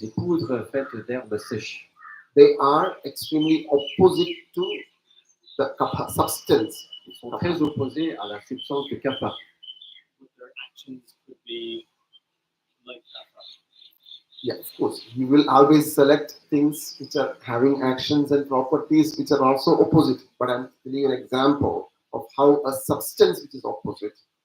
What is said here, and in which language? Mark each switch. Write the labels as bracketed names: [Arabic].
[French] Les poudres faites d'herbes sèches, [English] they are extremely opposite to the kapha substance. [French] ils sont très opposés à la substance de kapha. [English] Their actions could be like that. Yeah, of course. You will always select things which are having actions and properties which are also opposite. But I'm giving you an example of how a substance which is opposite.